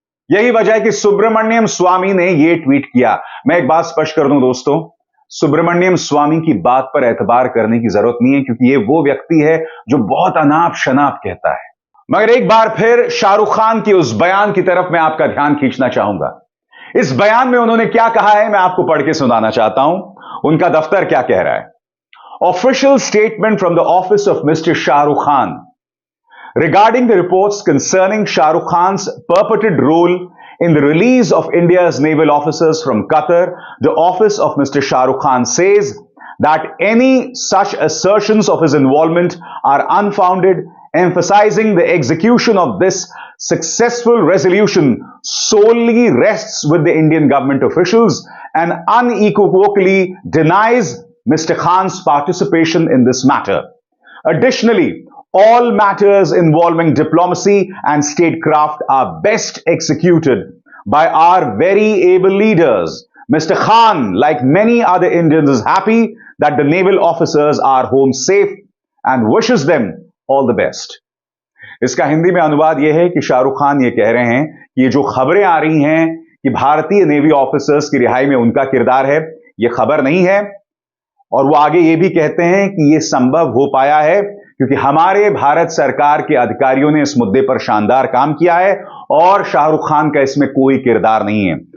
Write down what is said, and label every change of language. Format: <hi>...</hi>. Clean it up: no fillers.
<hi>यही वजह है कि सुब्रमण्यम स्वामी ने यह ट्वीट किया। मैं एक बात स्पष्ट कर दूं दोस्तों, सुब्रमण्यम स्वामी की बात पर एतबार करने की जरूरत नहीं है, क्योंकि यह वो व्यक्ति है जो बहुत अनाप शनाप कहता है। मगर एक बार फिर शाहरुख खान के उस बयान की तरफ मैं आपका ध्यान खींचना चाहूंगा। इस बयान में उन्होंने क्या कहा है, मैं आपको पढ़ के सुनाना चाहता हूं। उनका दफ्तर क्या कह रहा है।</hi> <en>Official statement from the office of mister Shah Rukh Khan regarding the reports concerning Shah Rukh Khan's purported role in the release of India's naval officers from Qatar. The office of Mr. Shah Rukh Khan says that any such assertions of his involvement are unfounded, emphasizing the execution of this successful resolution solely rests with the Indian government officials and unequivocally denies Mr. Khan's participation in this matter. Additionally, all matters involving diplomacy and statecraft are best executed by our very able leaders. Mr. Khan, like many other Indians, is happy that the naval officers are home safe and wishes them all the best.</en> <hi>इसका हिंदी में अनुवाद यह है कि शाहरुख खान ये कह रहे हैं कि ये जो खबरें आ रही हैं कि भारतीय नेवी ऑफिसर्स की रिहाई में उनका किरदार है, ये खबर नहीं है। और वो आगे ये भी कहते हैं कि ये संभव हो पाया है क्योंकि हमारे भारत सरकार के अधिकारियों ने इस मुद्दे पर शानदार काम किया है और शाहरुख खान का इसमें कोई किरदार नहीं है।</hi>